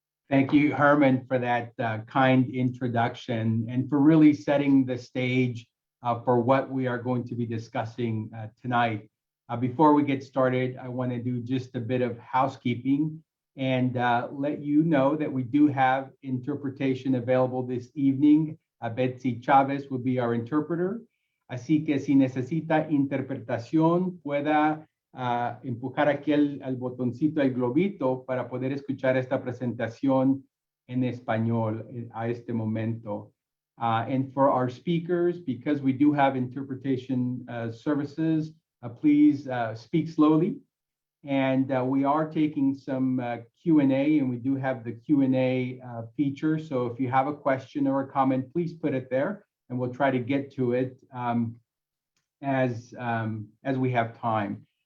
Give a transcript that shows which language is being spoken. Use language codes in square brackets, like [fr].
[en] Thank you, Herman, for that kind introduction and for really setting the stage for what we are going to be discussing tonight. Before we get started, I want to do just a bit of housekeeping and let you know that we do have interpretation available this evening. Betsy Chavez will be our interpreter. [es] Así que si necesita interpretación, pueda empujar aquí al botoncito, al globito, para poder escuchar esta presentación en español a este momento. [en] And for our speakers, because we do have interpretation services, please speak slowly. And we are taking some Q&A, and we do have the Q&A feature. So if you have a question or a comment, please put it there, and we'll try to get to it as we have time.